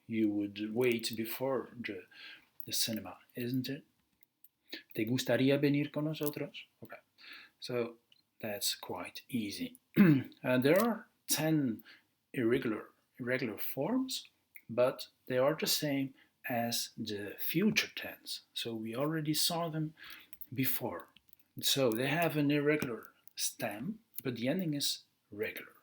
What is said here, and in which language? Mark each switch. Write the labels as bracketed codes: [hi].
[en] You would wait before the cinema, isn't it? [es] ¿Te gustaría venir con nosotros? [en] Okay, so that's quite easy. There are 10 irregular forms, but they are the same as the future tense. So we already saw them before. So they have an irregular stem, but the ending is regular.